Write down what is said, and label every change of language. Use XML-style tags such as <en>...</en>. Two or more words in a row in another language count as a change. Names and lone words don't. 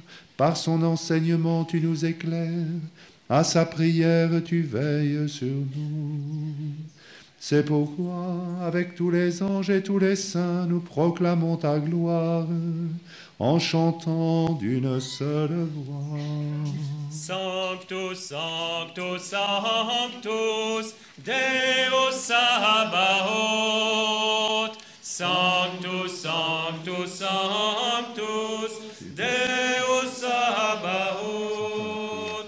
<fr>Par son enseignement, tu nous éclaires. À sa prière, tu veilles sur nous. C'est pourquoi, avec tous les anges et tous les saints, nous proclamons ta gloire en chantant d'une seule voix.</fr> <la>Sanctus, Sanctus, Sanctus, Deus Sabaoth. Sanctus, Sanctus, Sanctus, Deus Sabaoth.</la>